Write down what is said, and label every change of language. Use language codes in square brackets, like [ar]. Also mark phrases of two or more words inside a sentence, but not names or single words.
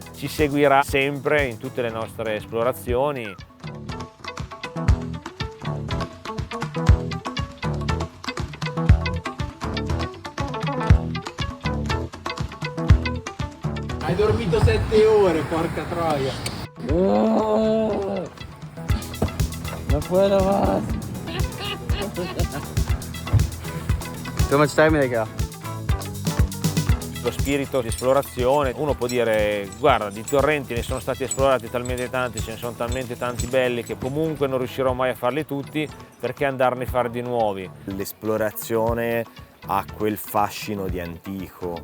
[it] Ci seguirà sempre in tutte le nostre esplorazioni. Hai dormito 7 ore, porca troia. [es] No puedo más. [en] How much time they got? [it] Lo spirito di esplorazione, uno può dire guarda, di torrenti ne sono stati esplorati talmente tanti, ce ne sono talmente tanti belli che comunque non riuscirò mai a farli tutti, perché andarne a fare di nuovi. L'esplorazione ha quel fascino di antico.